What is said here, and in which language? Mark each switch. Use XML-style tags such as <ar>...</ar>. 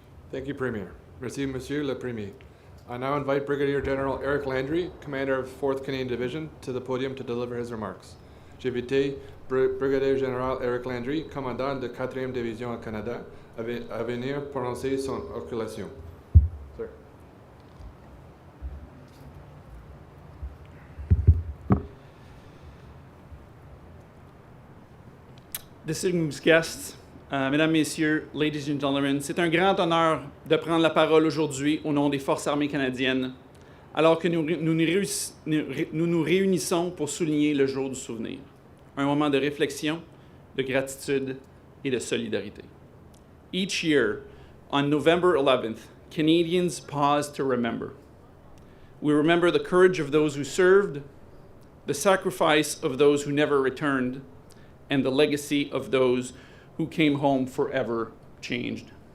<en>Thank you, Premier.</en> <fr>Merci, Monsieur le Premier.</fr> <en>I now invite Brigadier General Eric Landry, Commander of 4th Canadian Division, to the podium to deliver his remarks.</en> <fr>J'invite Brigadier Général Eric Landry, commandant de 4e Division au Canada, à venir prononcer son occultation.</fr> <en>Sir. Distinguished guests,</en> <fr>mesdames, messieurs,</fr> <en>ladies and gentlemen,</en> <fr>c'est un grand honneur de prendre la parole aujourd'hui au nom des Forces armées canadiennes, alors que nous nous réunissons pour souligner le jour du souvenir, un moment de réflexion, de gratitude et de solidarité.</fr> <en>Each year, on November 11th, Canadians pause to remember. We remember the courage of those who served, the sacrifice of those who never returned, and the legacy of those who came home forever changed.</en>